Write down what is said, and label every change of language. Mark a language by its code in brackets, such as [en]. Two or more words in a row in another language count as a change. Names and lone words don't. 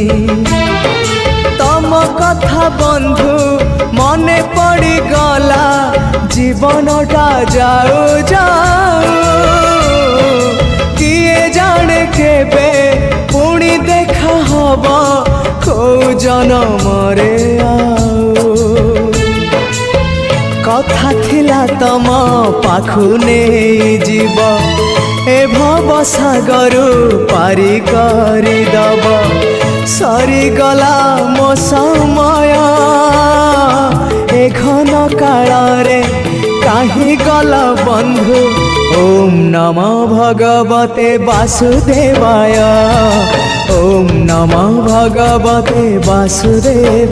[or] ତମ କଥା ବନ୍ଧୁ ମନେ ପଡ଼ି ଗଲା ଜୀବନଟା ଯାଉ ଯାଉ କିଏ ଜାଣେ କେବେ ପୁଣି ଦେଖା ହବା କୋ ଜନ୍ମ ରେ ଆଉ କଥା ଥିଲା ତମ ପାଖୁ ନାହିଁ ଜୀବ ଏ ଭବ ସାଗରୁ ପାରି କରି ଦବ ସରି ଗଲା ମୋ ସମୟ ଏ ଘନ କାଳ ରେ କାହିଁ ଗଲା ବନ୍ଧୁ [sa] ओम नमो भगवते वासुदेवाय ओम नमो भगवते वासुदेव।